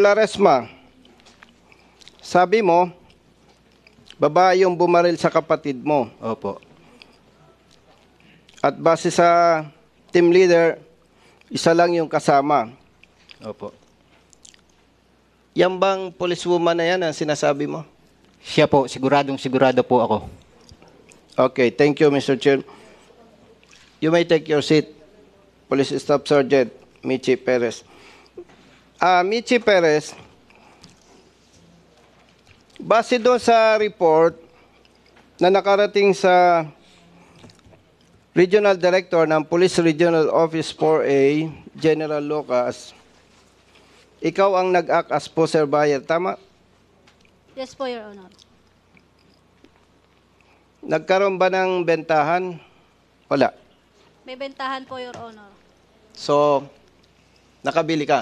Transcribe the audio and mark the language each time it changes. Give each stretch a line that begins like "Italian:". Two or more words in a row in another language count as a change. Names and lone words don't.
Filipino: Laresma, sabi mo, babae yung bumaril sa kapatid mo. Opo. At base sa team leader, isa lang yung kasama. Opo. Yan bang policewoman na yan ang sinasabi mo? Siya po, sigurado po ako.
English: Okay, thank you, Mr. Chair. You may take your seat, Police Staff Sergeant Michi Perez.
Filipino: Michi Perez, base doon sa report na nakarating sa Regional Director ng Police Regional Office 4A, General Lucas, ikaw ang nag-
English: act as poster buyer,
Filipino: tama?
English: Yes po, Your Honor.
Filipino: Nagkaroon ba ng bentahan? Wala. May bentahan po,
English: Your Honor.
Filipino: So, nakabili ka?